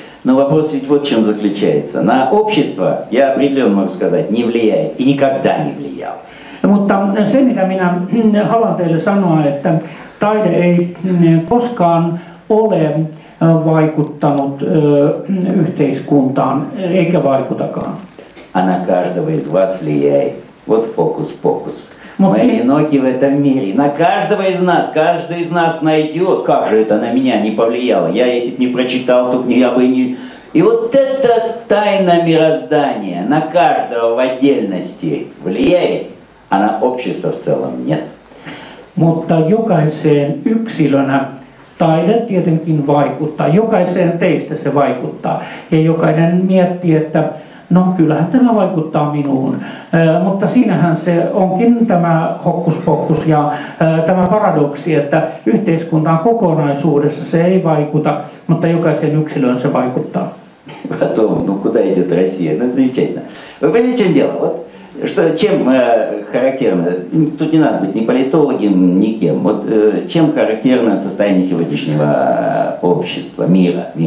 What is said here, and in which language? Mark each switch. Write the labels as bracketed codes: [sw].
[ru] Но вопрос ведь вот в чем заключается. На общество, я определенно могу сказать, не влияет и никогда не влиял. [fi] Mutta se, mitä minä haluan teille sanoa, että taide ei koskaan ole vaikuttanut yhteiskuntaan, eikä vaikutakaan. [ru] А на каждого из вас влияет. Вот фокус-покус. Мы [uk] Мовчи. [ru] одиноки в этом мире. На каждого из нас, каждый из нас найдет, как же это на меня не повлияло. Я, если бы не прочитал, то я бы не... И вот эта taiנה мироздания на каждого в отдельности влияет, а на общество в целом нет. [fi] Mutta jokaiseen yksilönä taide tietenkin vaikuttaa. Jokaiseen teistä se vaikuttaa. Ja jokainen miettii, että no kyllähän tämä vaikuttaa minuun. Mutta siinähän se onkin tämä hokkuspokkus ja tämä paradoksi, että yhteiskuntaan kokonaisuudessa se ei vaikuta, mutta jokaisen yksilöön se vaikuttaa. [ru] Потом, ну куда идет Россия? Ну замечательно. Вы понимаете, в чем дело? Вот, что, чем характерно, тут не надо быть ни политологом, ни кем. Вот чем характерно состояние сегодняшнего общества, мира?